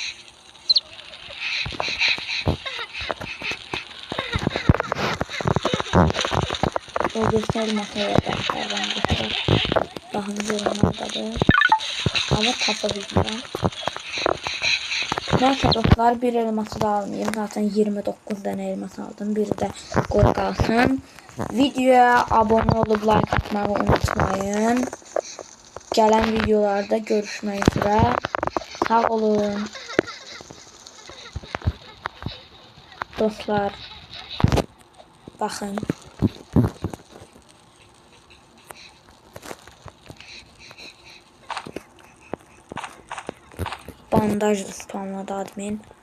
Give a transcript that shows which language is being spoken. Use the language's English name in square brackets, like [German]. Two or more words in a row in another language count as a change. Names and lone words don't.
[Turkish] O göstermesine bakarım. Daha yorumlardadır. Ama tapabilmem. Neyse dostlar, bir elması da almayayım. Zaten 29 tane elmas aldım. Biri de koy kalsın. Videoya abone olup like atmayı unutmayın. [Azerbaijani] Gələn videolarda görüşmək üzrə. Sağ olun. Dostlar, baxın. Bandaj spamladı admin.